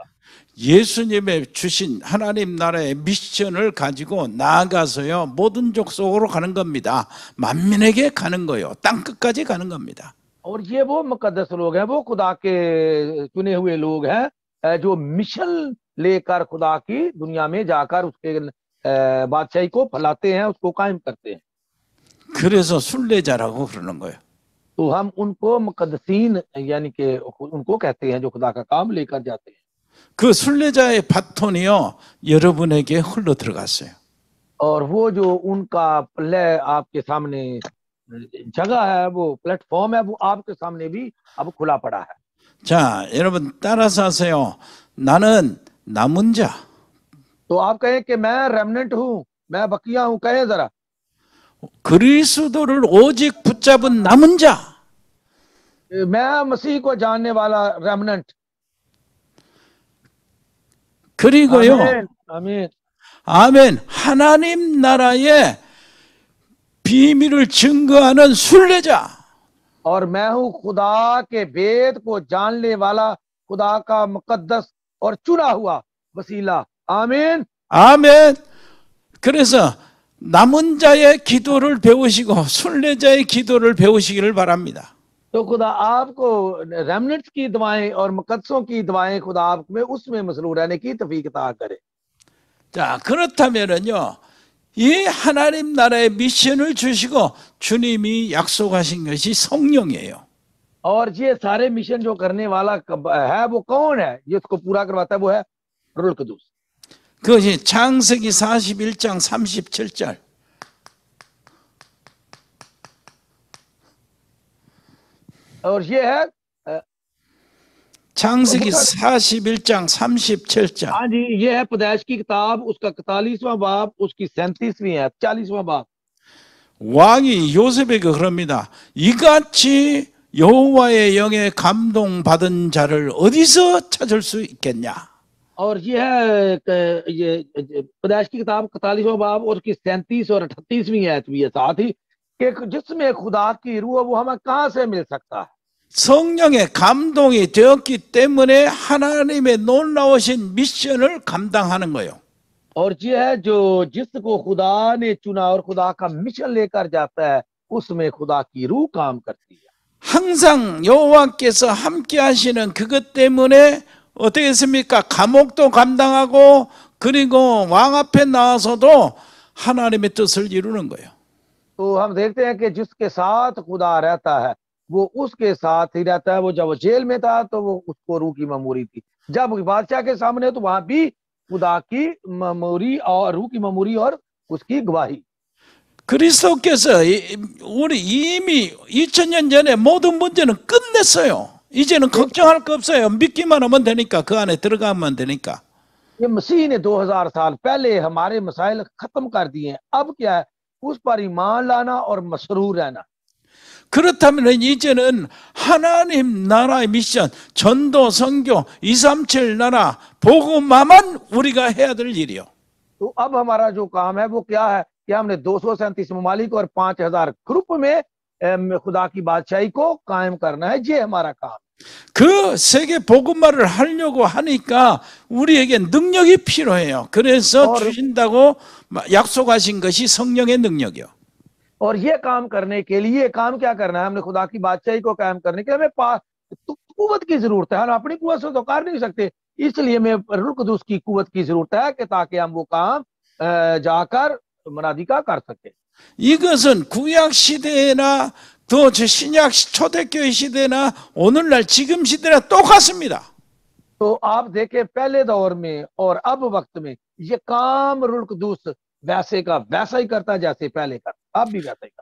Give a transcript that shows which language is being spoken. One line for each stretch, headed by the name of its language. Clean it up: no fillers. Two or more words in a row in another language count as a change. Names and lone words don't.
Korean: 예수님의 주신 하나님 나라의 미션을 가지고 나아가서요, 모든 족속으로 가는 겁니다. 만민에게 가는 거요, 땅 끝까지 가는 겁니다.
Urdu: اور یہ وہ مقدس لوگ ہیں، وہ خدا کے چنے ہوئے لوگ ہیں جو مشن لےکر خدا کی دنیا میں جاکر اس کے بادشاہی کو پھیلاتے ہیں، اس کو قائم کرتے ہیں.
Korean: 그래서 순례자라고 그러는 거예요.
Urdu: تو ہم ان کو مقدسین یعنی کہ ان کو کہتے ہیں جو خدا کا کام لےکر جاتے ہیں.
Korean: 그 순례자의 바톤이요, 여러분에게 흘러 들어갔어요.
Urdu: اور وہ جو ان کا پلے آپ کے سامنے جگہ ہے، وہ پلیٹ فارم ہے، وہ آپ کے سامنے بھی اب کھلا پڑا ہے.
Korean: 자, 여러분 따라서 하세요. 나는 남은 자.
Urdu: تو آپ کہیں کہ میں ریمنینٹ ہوں، میں بقیہ ہوں، کہیں ذرا.
Korean: 그리스도를 오직 붙잡은 남은 자.
Urdu: میں مسیح کو جاننے والا ریمنینٹ.
Korean: 그리고요,
Urdu: آمین، آمین.
Korean: 아멘, 하나님 나라의 비밀을 증거하는 순례자.
Urdu: اور میں ہوں خدا کے وید کو جاننے والا، خدا کا مقدس اور چنا ہوا وسیلہ. آمین,
Korean: 아멘. 그래서 남은 자의 기도를 배우시고 순례자의 기도를 배우시기를 바랍니다.
Urdu: تو خدا آپ کو ریمنینٹس کی دعائیں اور مقدسوں کی دعائیں خدا آپ میں اس میں مسرور رہنے کی توفیق عطا کرے.
Korean: 자, 그렇다면은요, 이 하나님 나라의 미션을 주시고 주님이 약속하신 것이 성령이에요.
Urdu: اور یہ سارے مشن جو کرنے والا ہے وہ کون ہے، جس کو پورا کرواتا ہے، وہ ہے روح القدس.
Korean: 그것이 창세기 41장 37절.
Urdu: اور یہ ہے
Korean: 창세기 41장 37절.
Urdu: ہاں جی، یہ ہے پیدائش کی کتاب، اس کا 41واں باب، اس کی 37ویں ہے 40واں باب.
Korean: 왕이 요셉에게 그럽니다. 이같이 여호와의 영에 감동받은 자를 어디서 찾을 수 있겠냐?
Urdu: اور یہ ہے یہ پیدائش کی کتاب 41واں باب اور اس کی 37 اور 38ویں آیت بھی ہے ساتھ ہی کہ جس میں خدا کی روح، وہ ہمیں کہاں سے مل سکتا ہے.
Korean: 성령의 감동이 되었기 때문에 하나님의 놀라우신 미션을 감당하는 거예요.
Urdu: اور یہ ہے جو جس کو خدا نے چنا اور خدا کا مشن لےکر جاتا ہے، اس میں خدا کی روح کام کرتی ہے.
Korean: 항상 여호와께서 함께 하시는 그것 때문에 어떻게 했습니까? 감옥도 감당하고 그리고 왕 앞에 나와서도 하나님의 뜻을 이루는 거예요.
Urdu: تو ہم دیکھتے ہیں کہ جس کے ساتھ خدا رہتا ہے وہ اس کے ساتھ ہی رہتا ہے. وہ جب جیل میں تھا تو وہ اس کو روح کی معموری تھی، جب بادشاہ کے سامنے تو وہاں بھی خدا کی معموری اور روح کی معموری اور اس کی گواہی.
Korean: 그리스도께서 우리 이미 2000년 전에 모든 문제는 끝냈어요. 이제는 걱정할 거 없어요. 믿기만 하면 되니까, 그 안에 들어가면 되니까.
Urdu: یہ مسیح نے 2000 سال پہلے ہمارے مسائل ختم کر دیے ہیں. اب کیا ہے، اس پر ایمان لانا اور مسرور رہنا.
Korean: 그렇다면 이제는 하나님 나라의 미션, 전도, 선교, 237 나라, 복음화만 우리가 해야 될 일이요.
Urdu: تو اب ہمارا جو کام ہے وہ کیا ہے کہ ہم نے 237 ممالک اور 5000 گروپ میں خدا کی بادشاہی کو قائم کرنا ہے. یہ ہمارا کام.
Korean: 그 세계 복음화를 하려고 하니까 우리에게 능력이 필요해요. 그래서 주신다고 약속하신 것이 성령의 능력이요.
Urdu: اور یہ کام کرنے کے لیے کام کیا کرنا ہے، ہم نے خدا کی بادشاہی کو قائم کرنے کے لیے ہمیں قوت کی ضرورت ہے. ہم اپنی قوت سے تو کر نہیں سکتے، اس لیے ہمیں روح قدوس کی قوت کی ضرورت ہے کہ تاکہ ہم وہ کام جاکر منادیکا کر سکے.
Korean: 이것은 구약 시대나 또 신약 초대교회 시대나 오늘날 지금 시대나 똑같습니다.
Urdu: تو آپ دیکھیں پہلے دور میں اور اب وقت میں یہ کام روح قدوس ویسے کا ویسا ہی کرتا ہے جیسے پہلے کرتا، اب بھی ویسا ہی کرتا.